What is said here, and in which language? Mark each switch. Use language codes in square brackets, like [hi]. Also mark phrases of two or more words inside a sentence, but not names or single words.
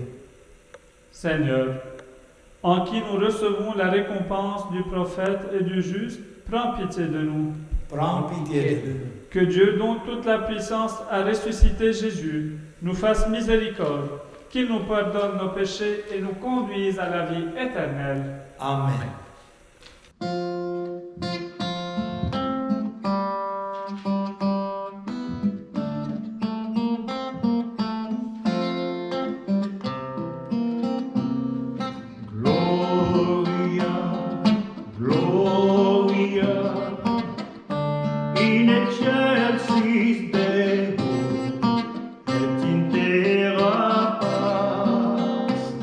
[fr] Seigneur, en qui nous recevons la récompense du prophète et du juste, prends pitié de nous. Prends pitié de nous. Que Dieu, dont toute la puissance a ressuscité Jésus, nous fasse miséricorde, qu'il nous pardonne nos péchés et nous conduise à la vie éternelle. Amen. [la] Gloria, Gloria, in excelsis Deo, et in terra paz.